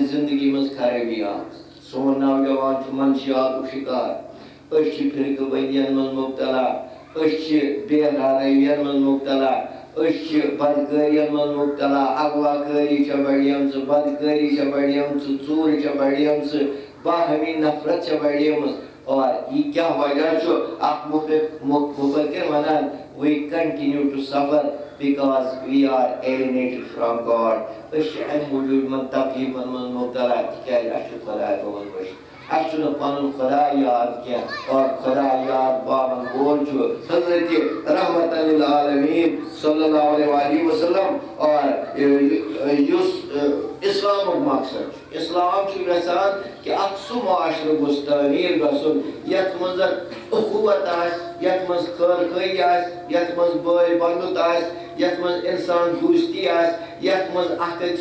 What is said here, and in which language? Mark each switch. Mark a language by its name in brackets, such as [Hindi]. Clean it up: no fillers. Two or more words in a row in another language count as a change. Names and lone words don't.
[Kashmiri] زندگی منٛز خرٲبی آمٕژ سون نوجوان چھُ منشیاتُک شِکار أسۍ چھِ فرقہٕ بندین منٛز مبتلا أسۍ چھِ بے حیٲیین منٛز مبتلا أسۍ چھِ بدکٲرین منٛز مبتلا اغواکٲری چھےٚ بڑیمژٕ بدکٲری چھےٚ بڑیمژٕ ژوٗرِ چھےٚ بڑیمژٕ باہمی نفرت چھےٚ بڑیمٕژ [Urdu] اور یہ کیا وجہ [Kashmiri] چھُ اکھ مفکر ونان [English] we continue to suffer because we are alienated from God. [Kashmiri] أسۍ چھِ امہِ موٗجوٗب یِمن تکلیٖفن منٛز مبتلا تِکیازِ اَسہِ چھُ خۄداے پوٚرمُت بٔچھِ اَسہِ چھُنہٕ پنُن خۄداے یاد کینٛہہ اور خۄداے یاد پاون وول چھُ حضرتِ [Arabic] رحمتہ للعالمیٖن صلی اللہ علیہ وسلم [Kashmiri] اور یُس اسلامُک مقصد چھُ اسلام چھُ یژھان کہ اکھ سُہ معاشرٕ گوٚژھ تعمیٖر گژھُن یتھ منٛز اخوت آسہِ یتھ منٛز خٲر خٲری آسہِ یتھ منٛز بٲے بنٛدُت آسہِ یتھ منٛز انسان دوستی آسہِ یتھ منٛز اکھ أکۍ